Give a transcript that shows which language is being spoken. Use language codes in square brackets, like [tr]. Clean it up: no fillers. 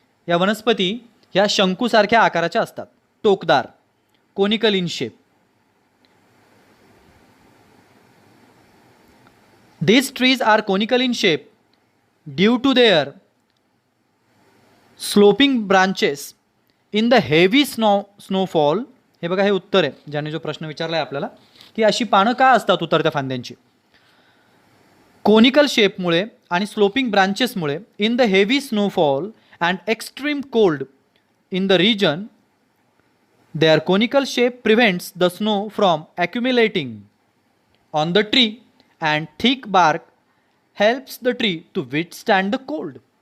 [mr] या वनस्पती ह्या शंकूसारख्या आकाराच्या असतात, टोकदार, [en] Conical in shape. These trees are conical in shape due to their sloping branches in the heavy snowfall. [mr] हे बघा, हे उत्तर आहे ज्याने जो प्रश्न विचारला आहे आपल्याला की अशी पानं का असतात उतरत्या फांद्यांची. कोनिकल शेपमुळे आणि sloping ब्रांचेसमुळे [en] In the heavy snowfall and extreme cold in the region their conical shape prevents the snow from accumulating on the tree and thick bark helps the tree to withstand the cold.